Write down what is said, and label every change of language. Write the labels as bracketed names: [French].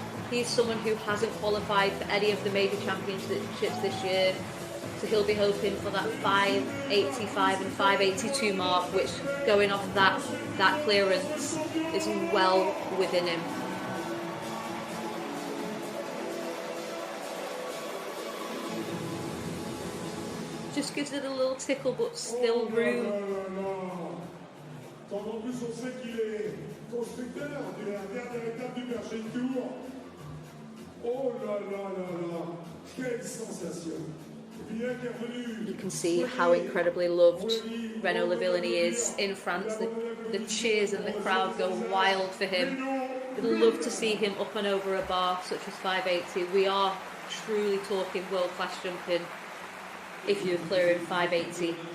[English] He's someone who hasn't qualified for any of the major championships this year, so he'll be hoping for that 585 and 582 mark, which, going off that clearance, is well within him. Just gives it a little tickle, but still room. [French] Quand en plus on sait qu'il est constructeur de la dernière étape du Perch'Xtrem. Oh là là là là, quelle sensation! [English] You can see how incredibly loved Renaud Lavillenie is in France. The cheers and the crowd go wild for him. We'd love to see him up and over a bar such as 580. We are truly talking world-class jumping if you're clearing 580.